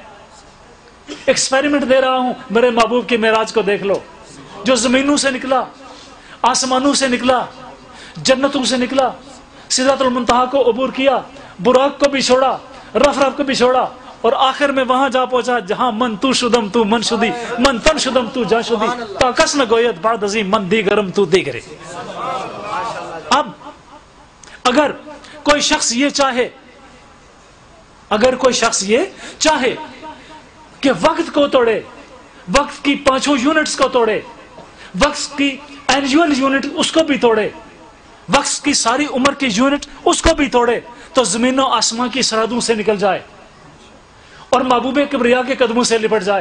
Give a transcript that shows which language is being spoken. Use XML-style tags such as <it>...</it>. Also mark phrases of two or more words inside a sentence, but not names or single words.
<ur>ایکسپیریمنٹ دے رہا ہوں، میرے محبوب کی معراج کو دیکھ لو، جو زمینوں سے نکلا، آسمانوں سے نکلا، جنتوں سے نکلا، سدرۃ المنتہا کو عبور کیا، براق کو بھی چھوڑا، رف رف کو بھی چھوڑا، اور آخر میں وہاں جا پہنچا جہاں</ur> <fa>من تو شدم تو من شدی، من تن شدم تو جا شدی، تا کس نہ گوید بعد ازی من دیگرم تو دیگرے۔</fa> <ur>اب اگر کوئی شخص یہ چاہے، اگر کوئی شخص یہ چاہے کہ وقت کو توڑے، وقت کی 5 یونٹس کو توڑے، وقت کی</ur> <en>annual unit</en> <ur>اس کو بھی توڑے، وقت کی ساری عمر کی یونٹ اس کو بھی توڑے، تو زمین و آسمان کی سرحدوں سے نکل جائے اور محبوب کبریا کے قدموں سے لپٹ جائے۔</ur>